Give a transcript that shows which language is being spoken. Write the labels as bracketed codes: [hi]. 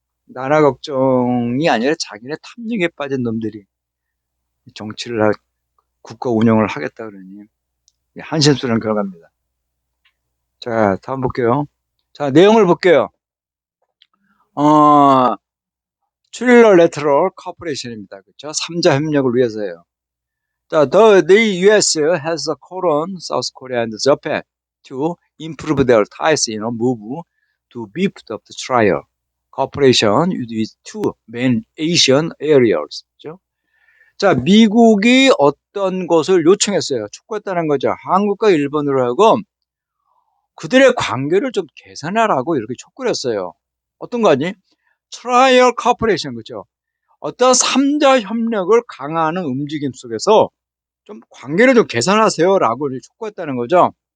[ko] 나라 걱정이 아니라 자기네 탐닉에 빠진 놈들이 정치를 국가 운영을 하겠다 그러니 한심스러운 결과입니다. 자, 다음 볼게요. 자, 내용을 볼게요. 트릴러레터럴 코퍼레이션입니다. 그렇죠? 3자 협력을 위해서예요. [en] 자, the US has called on South Korea and Japan to improve their ties in a move to beef up the trial cooperation with two main Asian areas. [ko] 그렇죠? 자, 미국이 어떤 것을 요청했어요. 촉구했다는 거죠. 한국과 일본으로 하고 그들의 관계를 좀 개선하라고 이렇게 촉구를 했어요. 어떤 거 아니? 트라이얼 코퍼레이션 그죠? 어떤 3자 협력을 강화하는 움직임 속에서 좀 관계를 좀 개선하세요라고 촉구했다는 거죠.